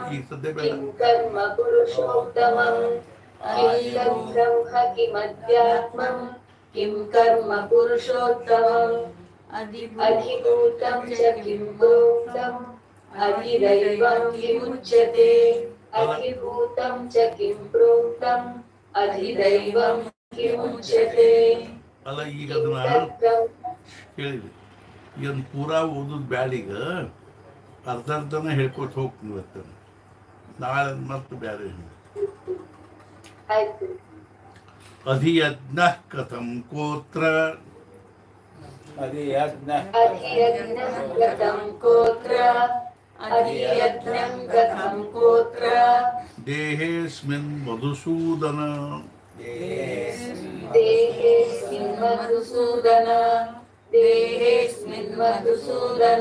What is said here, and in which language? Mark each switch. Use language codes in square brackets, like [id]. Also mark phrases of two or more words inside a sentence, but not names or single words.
[sa] किं कर्म पुरुषोत्तमम् किं तद्ब्रह्म किमध्यात्मम् किं कर्म पुरुषोत्तमम् अधिभूतं च किं प्रोक्तम् अधिदैवं किमुच्यते अधिभूतं च किं प्रोक्तम् अधिदैवं किमुच्यते [kn] ಅಲ್ಲ ಈಗ ಅದನ್ನ ಹೇಳಿದೆ ಇದನ್ನು ಪೂರಾ ಓದೋದು ಬ್ಯಾಡ ಈಗ ಅರ್ಧ ಅರ್ಧನ ಹೇಳ್ಕೊತ ಹೋಗ್ತೀನಿ ಇವತ್ತು ನಾಳೆ ಮತ್ತೆ ಬ್ಯಾರೆ ಆಯ್ತು [sa] ಅಧಿಯಜ್ಞ ಕಥಂ ಕೋತ್ರ अधियज्ञः कथं कोत्र अधियज्ञं कथं कोत्र ದೇಹೇಸ್ಮಿನ್ ಮಧುಸೂದನ देहेऽस्मिन् मधुसूदन देहेऽस्मिन् मधुसूदन